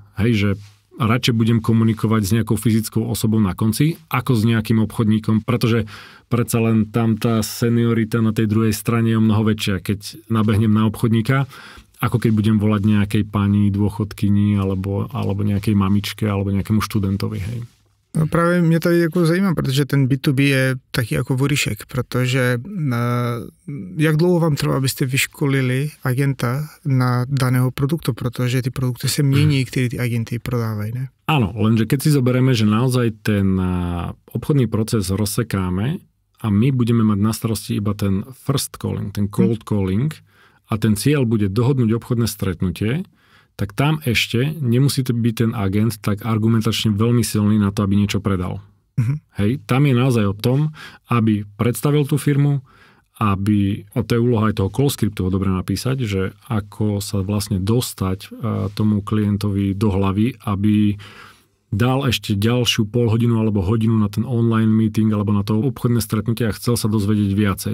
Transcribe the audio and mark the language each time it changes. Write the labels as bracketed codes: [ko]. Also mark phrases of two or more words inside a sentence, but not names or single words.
[sk] Hej, že radšej budem komunikovať s nejakou fyzickou osobou na konci, ako s nejakým obchodníkom, pretože predsa len tam tá seniorita na tej druhej strane je o mnoho väčšia, keď nabehnem na obchodníka, ako keď budem volať nejakej pani dôchodkyni alebo nejakej mamičke alebo nejakému študentovi. Hej. [cs] No právě mě tady jako zajímá, protože ten B2B je taky jako vorišek, protože jak dlouho vám trvá, abyste vyškolili agenta na daného produktu, protože ty produkty se mění, které ty agenty prodávají, ne? [sk] Áno, lenže keď si zoberieme, že naozaj ten obchodný proces rozsekáme a my budeme mať na starosti iba ten [en] first calling, [sk] ten [en] cold calling [sk] a ten cieľ bude dohodnúť obchodné stretnutie, tak tam ešte nemusí to byť ten agent tak argumentačne veľmi silný na to, aby niečo predal. Hej, tam je naozaj o tom, aby predstavil tú firmu, aby, a to je úloha aj toho [en] call scriptu [sk] ho dobre napísať, že ako sa vlastne dostať tomu klientovi do hlavy, aby dal ešte ďalšiu polhodinu alebo hodinu na ten [en] online meeting [sk] alebo na to obchodné stretnutie a chcel sa dozvedieť viacej.